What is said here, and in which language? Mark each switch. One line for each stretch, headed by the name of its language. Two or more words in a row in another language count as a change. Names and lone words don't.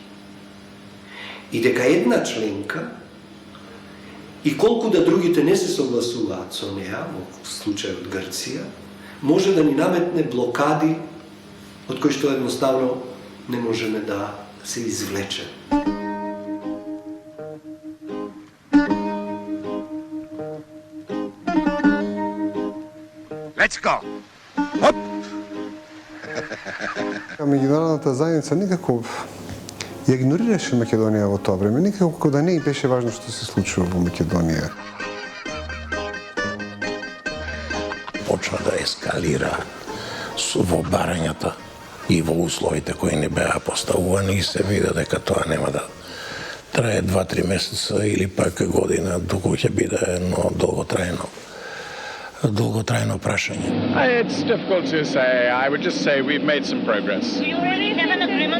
Macedonian: И дека една членка, и колку да другите не се согласуваат со неа, во случајот Грција, може да ни наметне блокади од кои што едноставно не можеме да се извлечеме.
English: Let's go!
Macedonian: Меѓународната заедница никако ја игнорираше Македонија во тоа време, никако да не и беше важно што се случува во Македонија. Почна да ескалира во барањата и во условите кои не беа поставувани и се види дека тоа нема да трае 2-3 месеца или пак година, доколку ќе биде едно долготрајно прашање.
English: It's difficult to say. I would just say we've made some progress. Do you already have an agreement?